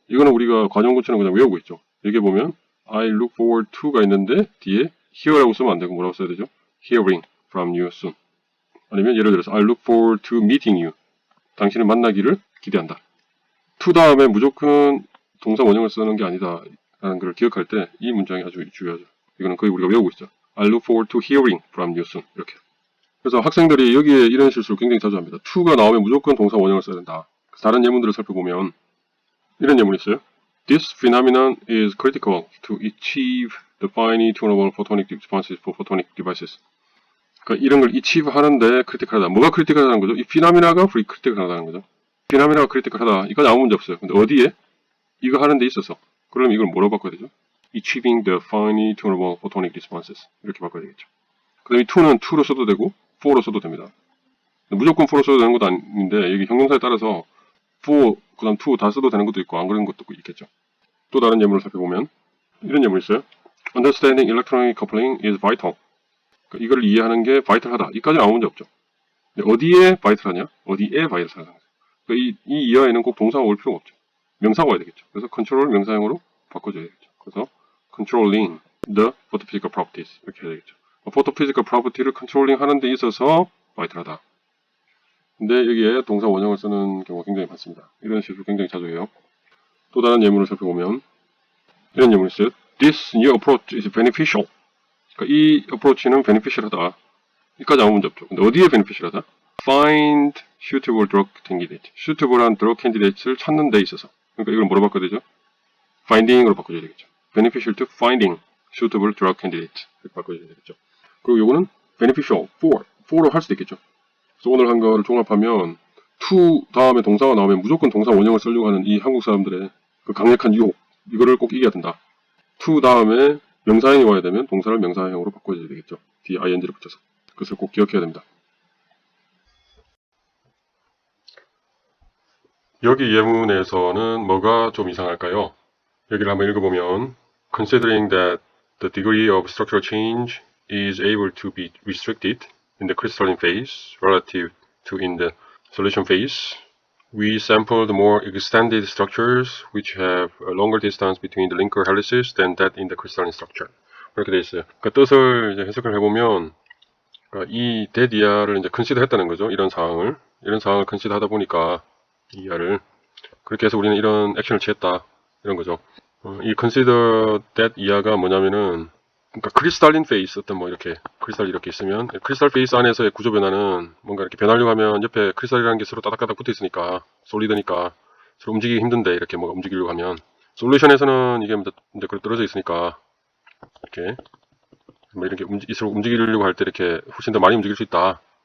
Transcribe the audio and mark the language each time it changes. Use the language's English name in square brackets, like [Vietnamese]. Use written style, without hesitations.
[Korean] 이거는 우리가 과정구처럼 그냥 외우고 있죠. 여기 보면 [English] I look forward to [Korean] 가 있는데 뒤에 hear라고 쓰면 안 되고 뭐라고 써야 되죠? [English] hearing from you soon. [Korean] 아니면 예를 들어서 [English] I look forward to meeting you. [Korean] 당신을 만나기를 기대한다. to 다음에 무조건 동사 원형을 쓰는 게 아니다 라는 걸 기억할 때 이 문장이 아주 중요하죠. 이거는 거의 우리가 외우고 있죠. [English] I look forward to hearing from you soon. [Korean] 이렇게. 그래서 학생들이 여기에 이런 실수를 굉장히 자주 합니다. to가 나오면 무조건 동사 원형을 써야 된다. 다른 예문들을 살펴보면 이런 예문이 있어요. [English] This phenomenon is critical to achieve the finely tunable photonic responses for photonic devices. [Korean] 그러니까 이런 걸 achieve 하는데 크리티컬하다. 뭐가 크리티컬하다는 거죠? 이 피나미나가 크리티컬하다는 거죠. 피나미나가 크리티컬하다. 이건 아무 문제 없어요. 근데 어디에? 이거 하는 데 있어서. 그럼 이걸 뭐로 바꿔야 되죠? [English] Achieving the finely tunable photonic responses. [Korean] 이렇게 바꿔야 되겠죠. 그 다음에 to는 to로 써도 되고 for로 써도 됩니다. 무조건 for로 써도 되는 것도 아닌데 여기 형용사에 따라서 for, 그 다음 to 다 써도 되는 것도 있고 안 그런 것도 있겠죠. 또 다른 예문을 살펴보면 이런 예문이 있어요. [English] Understanding electronic coupling is vital. [Korean] 그러니까 이걸 이해하는 게 vital하다. 이까지는 아무 문제 없죠. 근데 어디에 vital하냐? 어디에 vital하냐? 그러니까 이 이하에는 꼭 동사가 올 필요가 없죠. 명사가 와야 되겠죠. 그래서 control 명사형으로 바꿔줘야 되겠죠. 그래서 [English] controlling the photophysical properties [Korean] 이렇게 해야 되겠죠. photophysical property를 controlling 하는 데 있어서 vital하다. 근데 여기에 동사 원형을 쓰는 경우가 굉장히 많습니다. 이런 실수 굉장히 자주 해요. 또 다른 예문을 살펴보면 이런 예문이 있어요. [English] This new approach is beneficial. [Korean] 그러니까 이 approach는 beneficial하다. 여기까지 아무 문제 없죠. 근데 어디에 beneficial하다? [English] Find suitable drug candidate. [Korean] suitable한 drug candidates를 찾는 데 있어서. 그러니까 이걸 뭐로 바꿔야 되죠? finding으로 바꿔줘야 되겠죠. [English] beneficial to finding suitable drug candidate. [Korean] 이렇게 바꿔줘야 되겠죠. 그리고 요거는 beneficial for로 할 수도 있겠죠. 그래서 오늘 한 거를 종합하면 to 다음에 동사가 나오면 무조건 동사 원형을 쓰려고 하는 이 한국 사람들의 그 강력한 유혹, 이거를 꼭 이겨야 된다. to 다음에 명사형이 와야 되면 동사를 명사형으로 바꿔줘야 되겠죠. 뒤에 ing를 붙여서. 그것을 꼭 기억해야 됩니다. 여기 예문에서는 뭐가 좀 이상할까요? 여기를 한번 읽어보면 [English] Considering that the degree of structural change is able to be restricted in the crystalline phase relative to in the solution phase, we sampled more extended structures which have a longer distance between the linker helices than that in the crystalline structure. [Korean] 이렇게 되어 있어요. 그 뜻을 이제 해석을 해보면 이 대디아를 이제 컨시더 했다는 거죠. 이런 상황을 컨시더 하다 보니까 이 이하를 그렇게 해서 우리는 이런 액션을 취했다 이런 거죠. 이 consider that 이하가 뭐냐면은 그러니까 크리스탈린 페이스 어떤 뭐 이렇게 크리스탈 이렇게 있으면 크리스탈 페이스 안에서의 구조 변화는 뭔가 이렇게 변하려고 하면 옆에 크리스탈이라는 게 서로 따닥따닥 붙어 있으니까 솔리드니까 서로 움직이기 힘든데 이렇게 뭐가 움직이려고 하면 솔루션에서는 이게 이제 떨어져 있으니까 이렇게 뭐 이렇게 서로 움직이려고 할 때 이렇게 훨씬 더 많이 움직일 수 있다.